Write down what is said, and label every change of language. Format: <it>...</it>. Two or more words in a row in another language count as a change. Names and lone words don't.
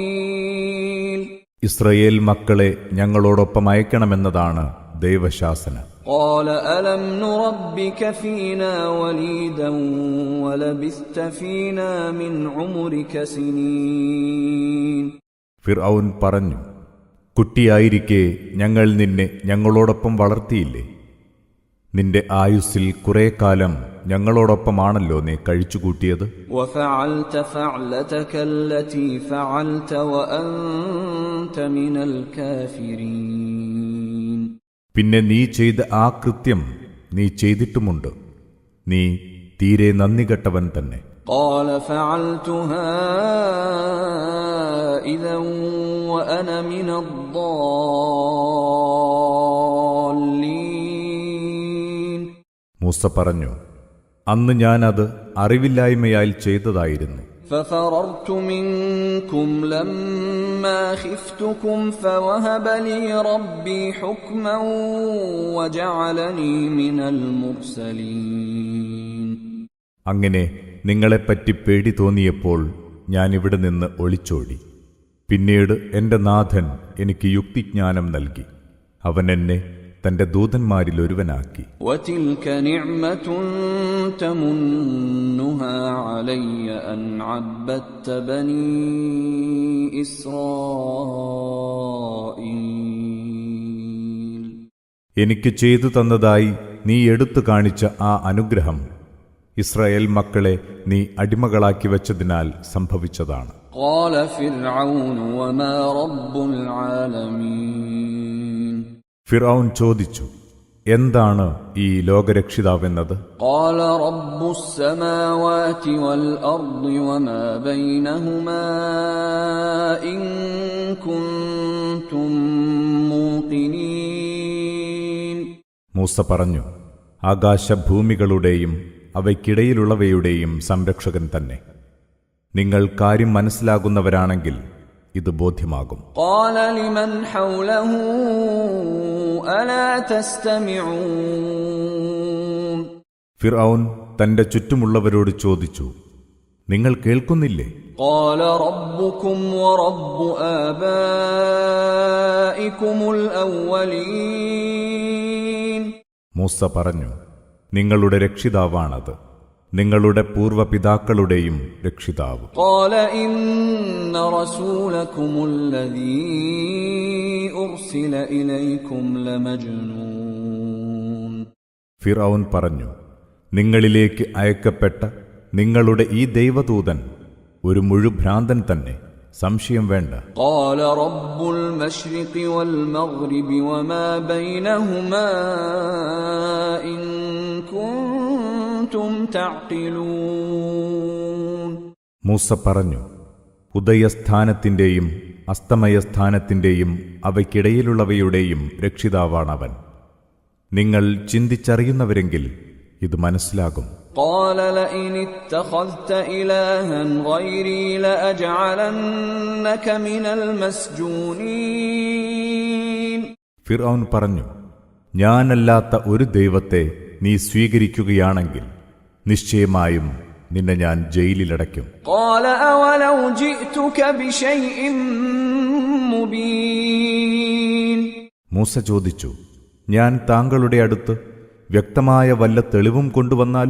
<ml>ഇസ്രായീൽ. ഇസ്രയേൽ മക്കളെ ഞങ്ങളോടൊപ്പം അയക്കണമെന്നതാണ് ദൈവശാസന.</ml> <ar>قال ألم نربك فينا وليدا ولبثت فينا من عمرك سنين.</ar> <ml>ഫിർഔൻ പറഞ്ഞു, കുട്ടിയായിരിക്കെ ഞങ്ങൾ നിന്നെ ഞങ്ങളോടൊപ്പം വളർത്തിയില്ലേ? നിന്റെ ആയുസ്സിൽ കുറെ കാലം ഞങ്ങളോടൊപ്പമാണല്ലോ നീ കഴിച്ചുകൂട്ടിയത്.</ml> <ar>وفعلت فعلتك التي فعلت وأنت من الكافرين.</ar> <ml>പിന്നെ നീ ചെയ്ത ആ കൃത്യം നീ ചെയ്തിട്ടുമുണ്ട്. നീ തീരെ നന്ദികെട്ടവൻ തന്നെ.</ml> <ar>قال فعلتها إذا وأنا من الضالين.</ar> <ml>മൂസ പറഞ്ഞു, അന്ന് ഞാനത് അറിവില്ലായ്മയാൽ ചെയ്തതായിരുന്നു.</ml> <ar>ففررت منكم لما خفتكم فوهب لي ربي حكما وجعلني من المرسلين.</ar> <ml>അങ്ങനെ നിങ്ങളെപ്പറ്റി പേടി തോന്നിയപ്പോൾ ഞാൻ ഇവിടെ നിന്ന് ഒളിച്ചോടി. പിന്നീട് എന്റെ നാഥൻ എനിക്ക് യുക്തിജ്ഞാനം നൽകി. അവൻ എന്നെ തന്റെ ദൂതന്മാരിലൊരുവനാക്കി.</ml> <ar>وتلك نعمة تمنها علي أن عبدت بني إسرائيل.</ar> <ml>എനിക്ക് ചെയ്തു തന്നതായി നീ എടുത്തു കാണിച്ച ആ അനുഗ്രഹം ഇസ്രായേൽ മക്കളെ നീ അടിമകളാക്കി വച്ചതിനാൽ സംഭവിച്ചതാണ്.</ml> <ar>قال فرعون وما رب العالمين.</ar> <ml>ഫിർഔൻ ചോദിച്ചു, എന്താണ് ഈ ലോകരക്ഷിതാവെന്നത്?</ml> <ar>قال رب السماوات والأرض وما بينهما إن كنتم موقنين.</ar> <ml>മൂസ പറഞ്ഞു, ആകാശഭൂമികളുടെയും അവയ്ക്കിടയിലുള്ളവയുടെയും സംരക്ഷകൻ തന്നെ. നിങ്ങൾ കാര്യം മനസ്സിലാകുന്നവരാണെങ്കിൽ ഇത് ബോധ്യമാകും.</ml> <ar>قال لمن حوله ألا تستمعون.</ar> <ml>ഫിർഔൻ തന്റെ ചുറ്റുമുള്ളവരോട് ചോദിച്ചു, നിങ്ങൾ കേൾക്കുന്നില്ലേ?</ml> <ar>قال ربكم ورب آبائكم الأولين.</ar> <ml>മൂസ പറഞ്ഞു, നിങ്ങളുടെ രക്ഷിതാവാണത്, നിങ്ങളുടെ പൂർവപിതാക്കളുടെയും രക്ഷിതാവ്.</ml> <ar>قال إن رسولكم الذي أرسل إليكم لمجنون.</ar> <ml>ഫിർഔൻ പറഞ്ഞു, നിങ്ങളിലേക്ക് അയക്കപ്പെട്ട നിങ്ങളുടെ ഈ ദൈവദൂതൻ ഒരു മുഴുഭ്രാന്തൻ തന്നെ, സംശയം വേണ്ട.</ml> <ar>قال رب المشرق والمغرب وما بينهما إن كنتم تعقلون.</ar> <ml>മൂസ പറഞ്ഞു, ഉദയസ്ഥാനത്തിന്റെയും അസ്തമയസ്ഥാനത്തിന്റെയും അവയ്ക്കിടയിലുള്ളവയുടെയും രക്ഷിതാവാണവൻ. നിങ്ങൾ ചിന്തിച്ചറിയുന്നവരെങ്കിൽ ഇത് മനസ്സിലാകും.</ml> <ar>قال لئن اتخذت إلها غيري لأجعلنك من المسجونين.</ar> <ml>ഫിർഔൻ പറഞ്ഞു, ഞാനല്ലാത്ത ഒരു ദൈവത്തെ നീ സ്വീകരിക്കുകയാണെങ്കിൽ നിശ്ചയമായും നിന്നെ ഞാൻ ജയിലിലടയ്ക്കും.</ml> <ar>قال أولو جئتك بشيء مبين.</ar> <ml>മൂസ ചോദിച്ചു, ഞാൻ താങ്കളുടെ അടുത്ത് വ്യക്തമായ വല്ല തെളിവും കൊണ്ടുവന്നാലും?</ml>